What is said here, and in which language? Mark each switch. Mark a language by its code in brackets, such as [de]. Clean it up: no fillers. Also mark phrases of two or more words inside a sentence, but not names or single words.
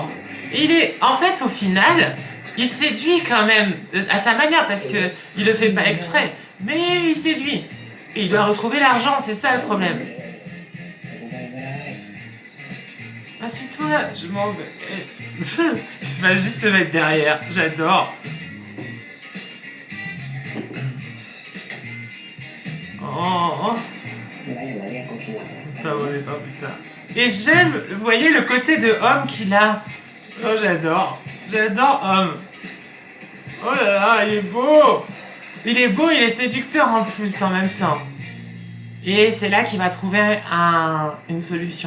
[fr] Il est, en fait, au final, il séduit quand même à sa manière parce que il le fait pas exprès, mais il séduit. Et il doit retrouver l'argent, c'est ça le problème. Assis-toi, je m'en vais. Il va juste se mettre derrière. J'adore. Oh. [th] ไม่ได้อยู่แล้วเรียกคนทีหลัง [fr] Pardonnez pas, putain. Et j'aime, vous voyez, le côté de Homme qu'il a. Oh, j'adore. J'adore Homme. Oh là là, il est beau. Il est beau, il est séducteur en plus, en même temps. Et c'est là qu'il va trouver une solution.